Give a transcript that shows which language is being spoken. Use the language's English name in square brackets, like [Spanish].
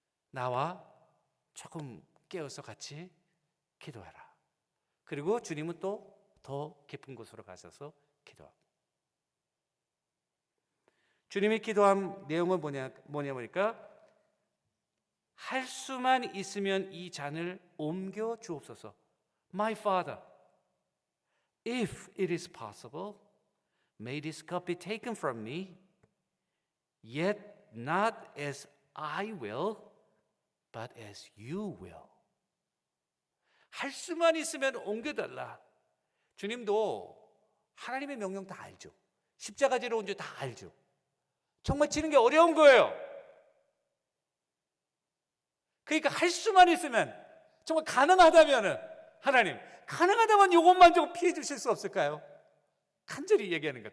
[Korean] 나와 조금 깨어서 같이 기도하라. 그리고 주님은 또 더 깊은 곳으로 가셔서 기도하고. 주님이 기도한 내용은 뭐냐 보니까 할 수만 있으면 이 잔을 옮겨 주옵소서. [English] My Father, if it is possible, may this cup be taken from me, yet not as I will, but as you will. [Korean] 할 수만 있으면 옮겨달라. 주님도 하나님의 명령 다 알죠. 십자가 지러 온 줄 다 알죠. 정말 지는 게 어려운 거예요. 그러니까 할 수만 있으면, 정말 가능하다면은 하나님, 가능하다면 이것만 좀 피해 주실 수 없을까요? 간절히 얘기하는 거야.